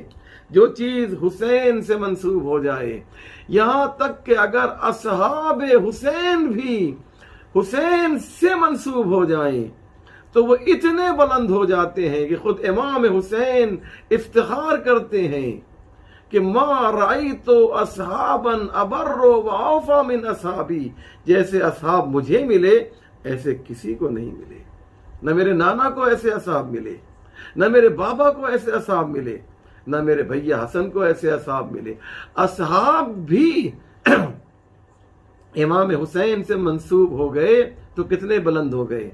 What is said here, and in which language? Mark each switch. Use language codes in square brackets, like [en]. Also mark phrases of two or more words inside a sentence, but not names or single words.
[ur] جو چیز حسین سے منسوب ہو جائے, یہاں تک کہ اگر اصحاب حسین بھی حسین سے منسوب ہو جائیں تو وہ اتنے بلند ہو جاتے ہیں کہ خود امام حسین افتخار کرتے ہیں کہ [ar] ما رأیت اصحابا ابر و اوفا من اصحابی، [ur] جیسے اصحاب مجھے ملے ایسے کسی کو نہیں ملے، نہ میرے نانا کو ایسے اصحاب ملے، نہ میرے بابا کو ایسے اصحاب ملے، نہ میرے بھیا حسن کو ایسے اصحاب ملے۔ اصحاب بھی امام حسین سے منسوب ہو گئے تو کتنے بلند ہو گئے۔